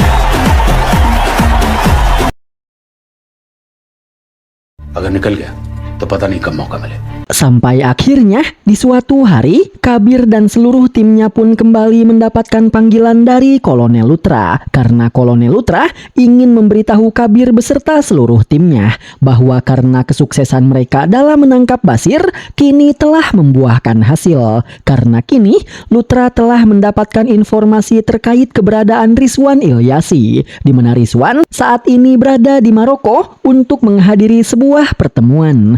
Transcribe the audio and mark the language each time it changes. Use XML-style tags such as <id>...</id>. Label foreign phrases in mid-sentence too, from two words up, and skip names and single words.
<hi>अगर निकल गया तो पता नहीं कब मौका मिले।</hi> <id>Sampai akhirnya di suatu hari Kabir dan seluruh timnya pun kembali mendapatkan panggilan dari Kolonel Luthra karena Kolonel Luthra ingin memberitahu Kabir beserta seluruh timnya bahwa karena kesuksesan mereka dalam menangkap Basir kini telah membuahkan hasil karena kini Luthra telah mendapatkan informasi terkait keberadaan Rizwan Ilyasi di mana Rizwan saat ini berada di Maroko untuk menghadiri sebuah pertemuan.</id>